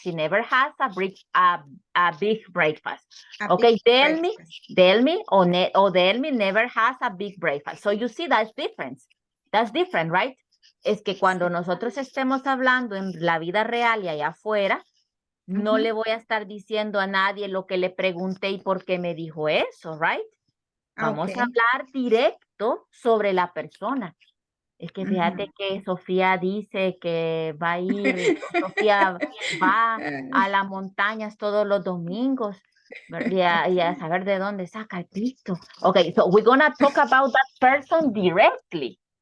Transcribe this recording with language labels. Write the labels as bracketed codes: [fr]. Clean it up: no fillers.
[en] She never has a big breakfast. Okay, Delmi or Delmi never has a big breakfast. So you see that's different. That's different, right? [es] Es que cuando nosotros estemos hablando en la vida real y allá afuera, no le voy a estar diciendo a nadie lo que le pregunté y por qué me dijo eso, right? Vamos a hablar directo sobre la persona. Es que fíjate que Sofía dice que va a ir, Sofía va a las montañas todos los domingos y a saber de dónde saca el pisto. [en] Okay, so we're gonna talk about that person directly.